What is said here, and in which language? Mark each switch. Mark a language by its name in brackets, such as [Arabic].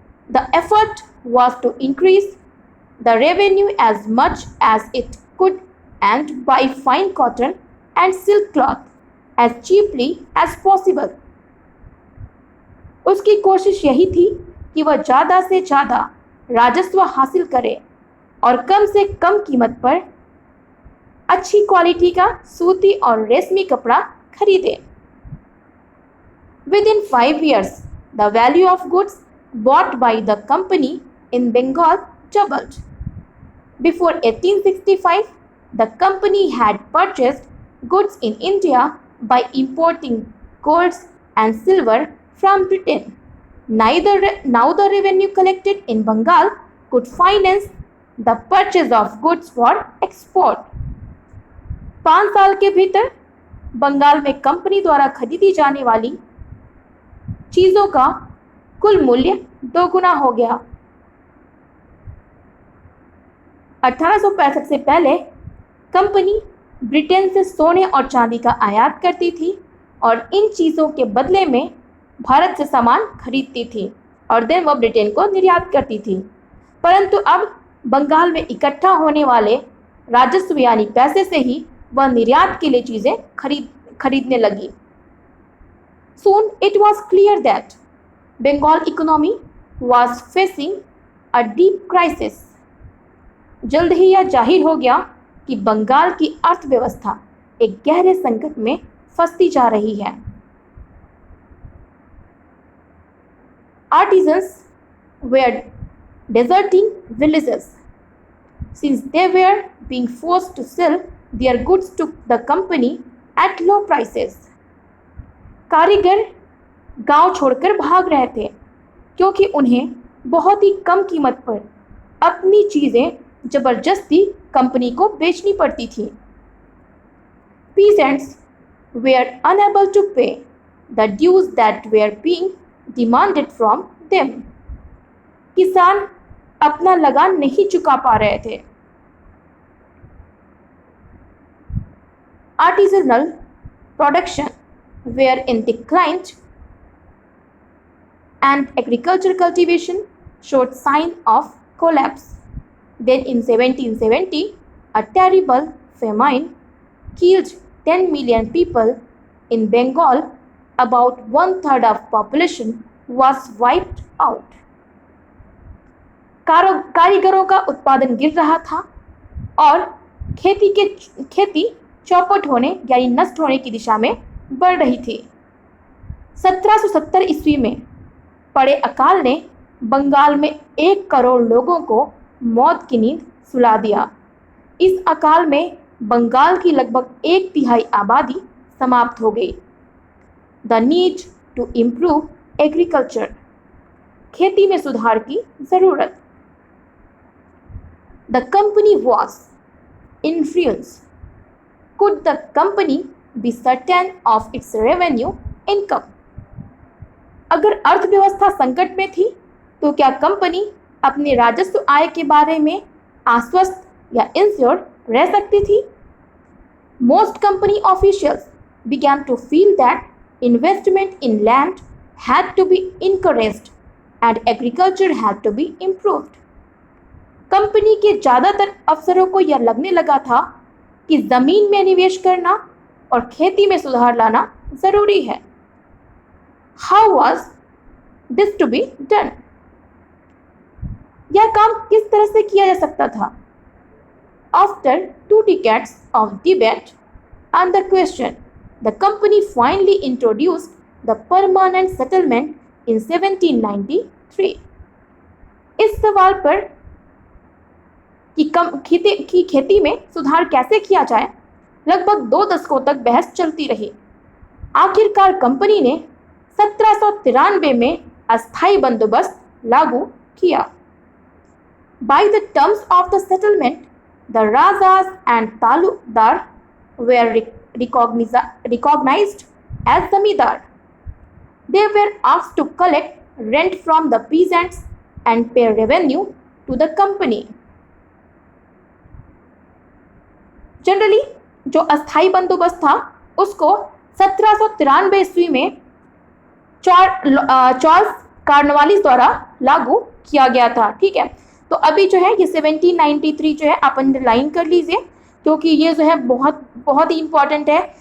[English] The effort was to increase the revenue as much as it could and buy fine cotton and silk cloth as cheaply as possible. [Hindi] उसकी कोशिश यही थी कि वह ज़्यादा से ज़्यादा राजस्व हासिल करे और कम से कम कीमत पर अच्छी क्वालिटी का सूती और रेशमी कपड़ा खरीदे. [English] Within 5 years, the value of goods bought by the company in Bengal doubled. Before 1865, the company had purchased goods in India by importing gold and silver from Britain. Now the revenue collected in Bengal could finance the purchase of goods for export. [Hindi] 5 साल के भीतर बंगाल में company द्वारा खरीदी जाने वाली चीज़ों का कुल मूल्य 2 गुना हो गया. 1865 से पहले कंपनी ब्रिटेन से सोने और चांदी का आयात करती थी और इन चीज़ों के बदले में भारत से सामान खरीदती थी और देन वह ब्रिटेन को निर्यात करती थी. परंतु अब बंगाल में इकट्ठा होने वाले राजस्व यानी पैसे से ही वह निर्यात के लिए चीज़ें खरीदने लगी. [English] Soon it was clear that Bengal economy was facing a deep crisis. [Hindi] जल्द ही यह जाहिर हो गया कि बंगाल की अर्थव्यवस्था एक गहरे संकट में फंसती जा रही है. [English] Artisans were deserting villages since they were being forced to sell their goods to the company at low prices. [Hindi] कारीगर गांव छोड़कर भाग रहे थे क्योंकि उन्हें बहुत ही कम कीमत पर अपनी चीज़ें जबरदस्ती कंपनी को बेचनी पड़ती थी. [English] Peasants were unable to pay the dues that were being demanded from them. [Hindi] किसान अपना लगान नहीं चुका पा रहे थे. [English] Artisanal production were in decline and agricultural cultivation showed sign of collapse. Then in 1770, a terrible famine killed 10 million people in Bengal. About 1/3 of population was wiped out. [Hindi] कारीगरों का उत्पादन गिर रहा था और खेती चौपट होने यानी नष्ट होने की दिशा में बढ़ रही थी। 1770 ईस्वी में पड़े अकाल ने बंगाल में 1 करोड़ लोगों को मौत की नींद सुला दिया। इस अकाल में बंगाल की लगभग 1/3 आबादी समाप्त हो गई। [English] the need to improve agriculture, [Hindi] खेती में सुधार की जरूरत। [English] The company was in ruins. Could the company be certain of its revenue income? [Hindi] अगर अर्थव्यवस्था संकट में थी तो क्या कंपनी अपने राजस्व आय के बारे में आश्वस्त या इंश्योर रह सकती थी? [English] Most company officials began to feel that investment in land had to be encouraged and agriculture had to be improved. [Hindi] Company के ज्यादातर अफसरों को यह लगने लगा था कि जमीन में निवेश करना और खेती में सुधार लाना जरूरी है। [English] How was this to be done? [Hindi] यह काम किस तरह से किया जा सकता था? [English] After 2 decades of debate on the question, the company finally introduced the permanent settlement in 1793. [Hindi] इस सवाल पर कि खेती में सुधार कैसे किया जाए लगभग 2 दशकों तक बहस चलती रही। आखिरकार कंपनी ने 1793 में अस्थायी बंदोबस्त लागू किया। [English] By the terms of the settlement, the Rajas and Talukdar were recognized as zamindar. They were asked to collect rent from the peasants and pay revenue to the company. [Hindi] Generally जो अस्थायी बंदोबस्त था उसको 1793 ईस्वी में चार्ल्स कार्नवालिस द्वारा लागू किया गया था। ठीक है, तो अभी जो है ये 1793 जो है आप अंडरलाइन कर लीजिए क्योंकि ये जो है बहुत बहुत ही इंपॉर्टेंट है।